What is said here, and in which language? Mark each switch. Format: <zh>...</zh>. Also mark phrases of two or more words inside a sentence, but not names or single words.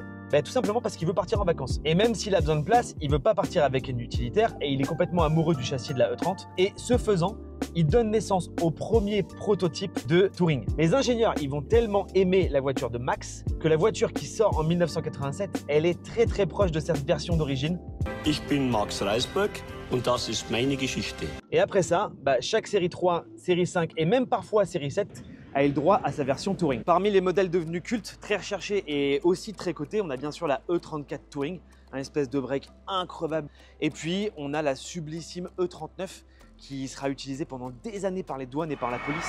<fr>Tout simplement parce qu'il veut partir en vacances. Et même s'il a besoin de place, il veut pas partir avec une utilitaire et il est complètement amoureux du châssis de la E30. Et ce faisant, il donne naissance au premier prototype de touring. Les ingénieurs, ils vont tellement aimer la voiture de Max que la voiture qui sort en 1987, elle est très proche de cette version d'origine.</fr> <de>Ich bin Max Reisberg und das ist meine Geschichte.</de> <fr>Et après ça, chaque série 3, série 5 et même parfois série 7 a eu le droit à sa version touring. Parmi les modèles devenus cultes, très recherchés et aussi très cotés, on a bien sûr la E34 Touring, un espèce de break incroyable. Et puis on a la sublissime E39 qui sera utilisée pendant des années par les douanes et par la police.</fr>